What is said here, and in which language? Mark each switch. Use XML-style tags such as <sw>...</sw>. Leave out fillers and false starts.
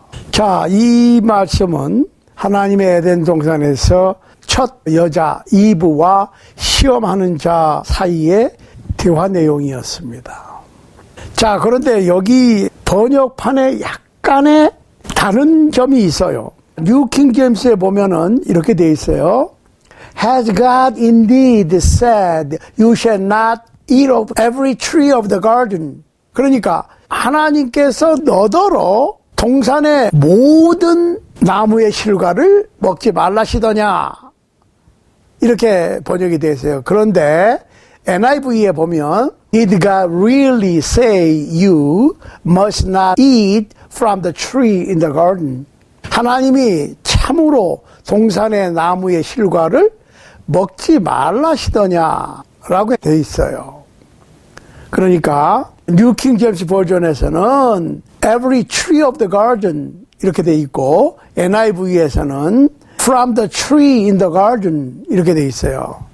<ko>자, 이 말씀은 하나님의 에덴 동산에서 첫 여자 이브와 시험하는 자 사이의 대화 내용이었습니다. 자, 그런데 여기 번역판에 약간의 다른 점이 있어요. 뉴 킹 제임스에 보면은 이렇게 돼 있어요.</ko> <en>Has God indeed said, you shall not eat of every tree of the garden.</en> <ko>그러니까 하나님께서 너더러 동산의 모든 나무의 실과를 먹지 말라시더냐. 이렇게 번역이 되어 있어요. 그런데 NIV에 보면</ko> <en>Did God really say you must not eat from the tree in the garden?</en> <ko>하나님이 참으로 동산의 나무의 실과를 먹지 말라시더냐라고 되어 있어요. 그러니까 뉴 킹 제임스 버전에서는</ko> <en>Every tree of the garden</en> <ko>이렇게 되어 있고 NIV에서는</ko> <en>From the tree in the garden</en> <ko>이렇게 되어 있어요.</ko>